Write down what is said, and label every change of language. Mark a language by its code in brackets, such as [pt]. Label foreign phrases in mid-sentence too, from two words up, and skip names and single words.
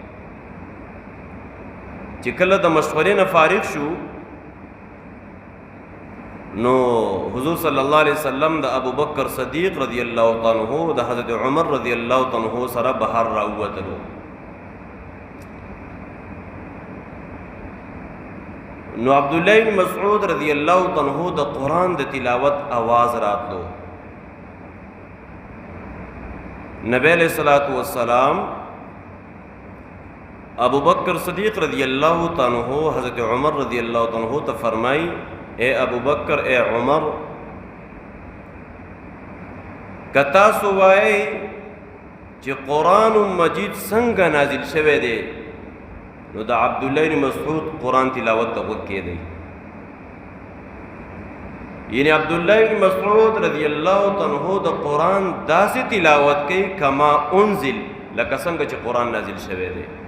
[ps] چې کله د مشورې نه فارغ شو نو حضور [ar] صلی الله علیه وسلم [ps] د ابو بکر صدیق [ar] رضی الله تعالی عنہ [ps] د حضرت عمر [ar] رضی الله تعالی عنہ [ps] سره بهر راووتلو. نو عبد الله بن مسعود [ar] رضی الله تعالی عنہ [ps] د قرآن د تلاوت आवाज راتلو. نبی [ar] علیہ الصلوۃ والسلام [ps] ابو بکر صدیق [ar] رضی اللہ تعالی عنہ [ps] حضرت عمر [ar] رضی اللہ تعالی عنہ [ps] ته فرمائی اے ابو بکر اے عمر کتا سوائے چې قرآن مجید څنګه نازل شوه دی نو د عبد الله بن مسعود قرآن تلاوت ته وکړي دی. یعنی عبد الله بن مسعود [ar] رضی الله تعالی عنہ [ps] د قرآن داسې تلاوت کوي [ar] کما انزل [ps] لکه څنګه چې قرآن نازل شوه دی.